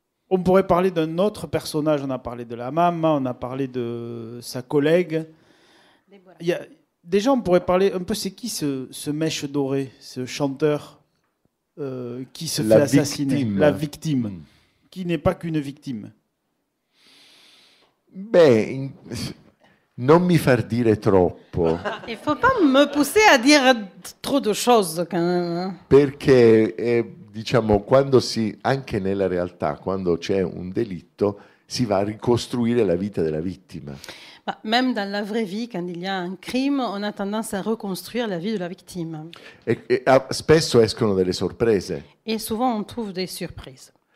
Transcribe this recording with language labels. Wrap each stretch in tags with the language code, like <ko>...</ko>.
<fr>On pourrait parler d'un autre personnage. On a parlé de la maman, on a parlé de sa collègue. Déjà, on pourrait parler un peu, c'est qui ce mèche doré, ce chanteur qui se fait assassiner? La victime. qui n'est pas qu'une victime?</fr> <it>Beh, non mi far dire troppo,</it> <fr>Il ne faut pas me pousser à dire trop de choses quand même.</fr> <it>perché diciamo, anche nella realtà, quando c'è un delitto, si va a ricostruire la vita della vittima.</it> <fr>Bah, même dans la vraie vie, quand il y a un crime, on a tendance à reconstruire la vie de la victime.</fr> <it>Spesso escono delle sorprese.</it> <fr>Et souvent, on trouve des surprises.</fr>